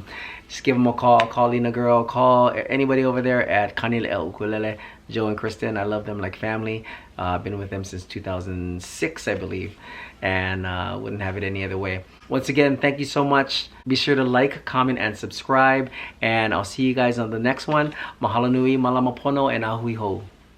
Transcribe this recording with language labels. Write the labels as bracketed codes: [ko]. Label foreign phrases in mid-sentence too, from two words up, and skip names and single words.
[en] Just give them a call Lena Girl, call anybody over there at Kanile Ukulele. Joe and Kristen, I love them like family. I've been with them since 2006, I believe, and wouldn't have it any other way. Once again, thank you so much. Be sure to like, comment, and subscribe, and I'll see you guys on the next one. [haw] Mahalo nui, malama pono, and ahui ho.